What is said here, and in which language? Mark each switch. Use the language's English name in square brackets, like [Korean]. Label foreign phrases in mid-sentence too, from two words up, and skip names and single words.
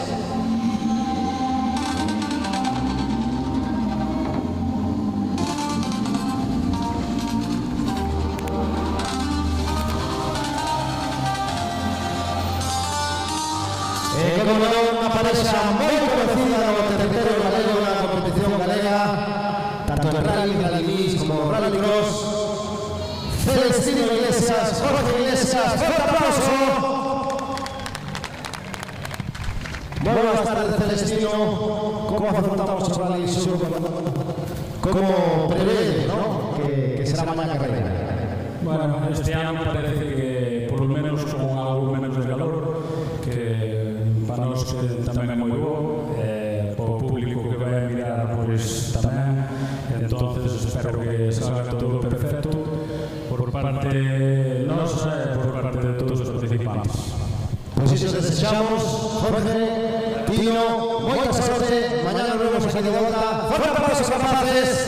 [Galician] Como non, unha parexa moi conocida no territorio galego na competición galega, tanto en rally, rally mix como rally cross. [Spanish] Celestino Iglesias, Jorge Iglesias, fuerte aplauso. Buenas tardes, Celestino. ¿Cómo afrontamos el rally sur? ¿Cómo prevé, ¿no? que será mañana carrera? Bueno, este año parece que por lo menos con algo menos de calor, [Galician] que para nós que tamén é moi bo, o público que vai a mirar pois tamén, [Spanish] entonces espero que salga todo perfecto [Galician] por parte nosa e por parte de todos os participantes. Pois iso desexamos, Jorge, Tino, moita sorte, mañá nos vemos aquí de volta, forte aplausos capaces.